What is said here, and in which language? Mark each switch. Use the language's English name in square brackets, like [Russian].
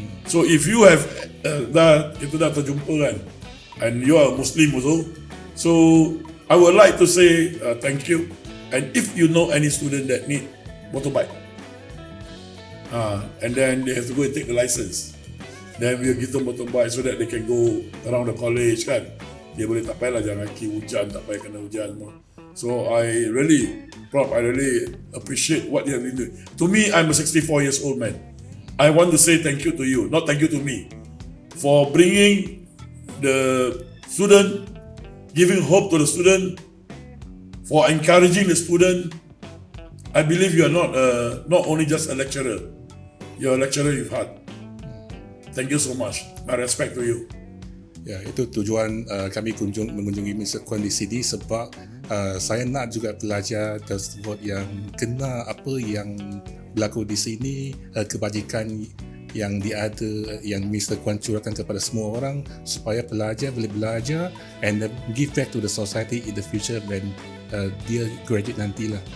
[English] So if you have [Malay] kita dah terjumpa kan, [English] and you are Muslim also, so I would like to say thank you. And if you know any student that need motorbike, and then they have to go and take the license, then we'll give them motorbike so that they can go around the college kan. [Malay] Dia boleh tak payahlah jalan kaki hujan, tak payah kena hujan semua. [English] So I really appreciate what you have been doing. To me, I'm a 64 years old man. I want to say thank you to you, not thank you to me, for bringing the student giving hope to the student, for encouraging the student. I believe you are not only just a lecturer, you're a lecturer with heart. Thank you so much. My respect to you. [Malay] Ya, itu tujuan kami mengunjungi Mr. Kwan di sini sebab saya nak juga pelajar tersebut yang kena apa yang berlaku di sini, kebajikan yang diada, yang Mr. Kwan curahkan kepada semua orang supaya pelajar boleh belajar [English] and give back to the society in the future when [Malay] dia graduate nantilah.